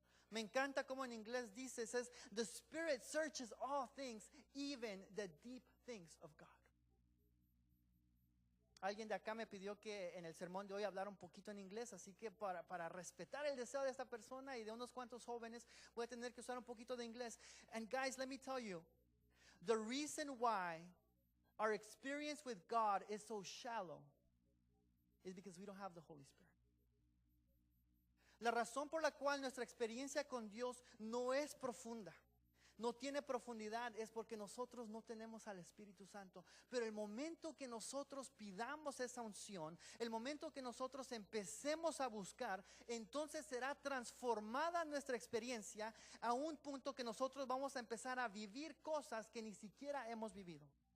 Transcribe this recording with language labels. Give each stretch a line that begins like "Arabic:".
Spanish: Me encanta como en inglés dice,
English: says, the Spirit searches all things, even the deep things of God.
Spanish: Alguien de acá me pidió que en el sermón de hoy hablara un poquito en inglés, así que para respetar el deseo de esta persona y de unos cuantos jóvenes, voy a tener que usar un poquito de inglés.
English: And guys, let me tell you, the reason why our experience with God is so shallow is because we don't have the Holy Spirit.
Spanish: La razón por la cual nuestra experiencia con Dios no es profunda, no tiene profundidad, es porque nosotros no tenemos al Espíritu Santo. Pero el momento que nosotros pidamos esa unción, el momento que nosotros empecemos a buscar, entonces será transformada nuestra experiencia a un punto que nosotros vamos a empezar a vivir cosas que ni siquiera hemos vivido.